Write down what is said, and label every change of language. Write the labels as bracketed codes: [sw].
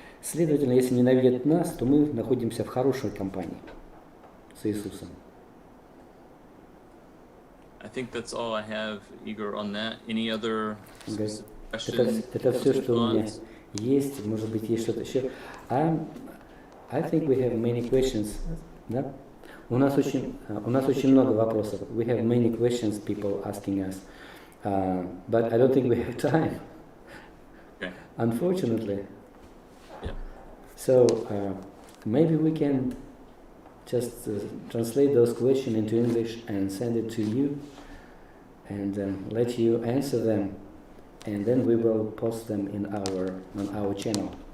[ru] Следовательно, если ненавидят нас, то мы находимся в хорошей компании с Иисусом. [en] I think that's all I have, Igor, on that. Any other questions? [ru] Это все, что у меня есть. Может быть, есть что-то еще. [en] I think we have many questions. [ru] Да? У нас очень много вопросов. [en] We have many questions, people asking us. But I don't think we have time. Okay. Unfortunately. Yeah. So maybe we can just translate those questions into English and send it to you, and let you answer them, and then we will post them on our channel.